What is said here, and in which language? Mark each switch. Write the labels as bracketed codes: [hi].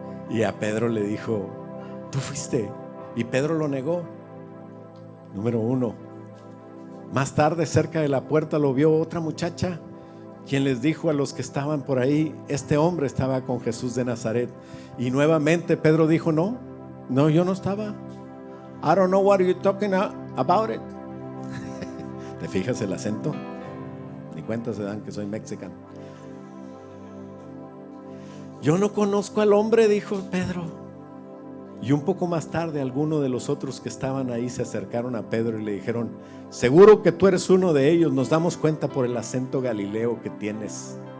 [es] Y a Pedro le dijo: tú fuiste. Y Pedro lo negó. Número 1. Más tarde, cerca de la puerta, lo vio otra muchacha, quien les dijo a los que estaban por ahí: este hombre estaba con Jesús de Nazaret. Y nuevamente Pedro dijo: no, yo no estaba. [en] I don't know what you're talking about it. [es] ¿Te fijas el acento? Ni cuenta se dan que soy mexicano. Yo no conozco al hombre, dijo Pedro. Y un poco más tarde, algunos de los otros que estaban ahí se acercaron a Pedro y le dijeron: seguro que tú eres uno de ellos, nos damos cuenta por el acento galileo que tienes.